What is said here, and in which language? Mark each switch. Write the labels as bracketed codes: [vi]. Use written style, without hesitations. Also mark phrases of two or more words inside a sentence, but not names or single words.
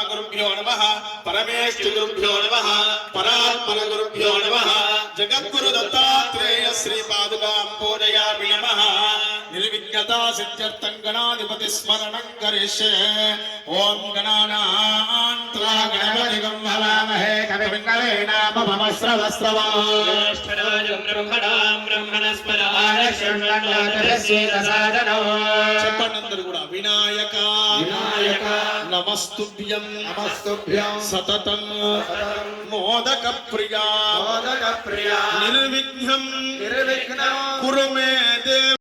[sa] गुरुभ्यो नमः परमेष्टि गुरुभ्यो नमः परात्पर गुरुभ्यो नमः जगद्गुरु दत्तात्रेय श्री पादुकां पूजयामि नमः निर्विघ्नता सिद्ध्यर्थं गणाधिपति स्मरणं करिष्ये ओम गणानां त्वा गणपतिं हवामहे कविं कवीनामुपमश्रवस्रवम् ज्येष्ठराजं ब्रह्मणां ब्रह्मणस्पदाय शरणं [te] చెప్పండి కూడా [sa] వినాయక వినాయక నమస్తుభ్యం నమస్తుభ్యం సతతం మోదక ప్రియా నిర్విఘ్నం కురు మే దేవ